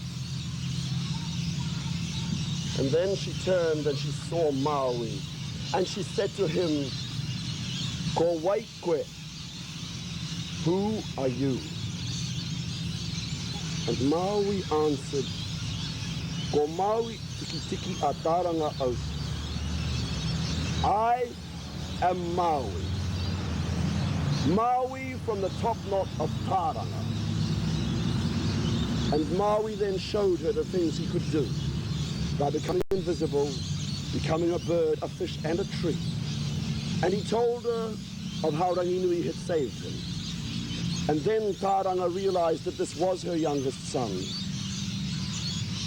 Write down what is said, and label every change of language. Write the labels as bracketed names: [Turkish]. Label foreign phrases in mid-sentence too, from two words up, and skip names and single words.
[English] And then she turned and she saw Maui. And she said to him, [Māori] Ko waikwe, [English] who are you? And Maui answered, [Māori] Ko Maui tiki tiki a Taranga au. [English] I am Maui. Maui from the top knot of Taranga. And Maui then showed her the things he could do by becoming invisible, becoming a bird, a fish, and a tree. And he told her of how Ranginui had saved him. And then Taranga realized that this was her youngest son.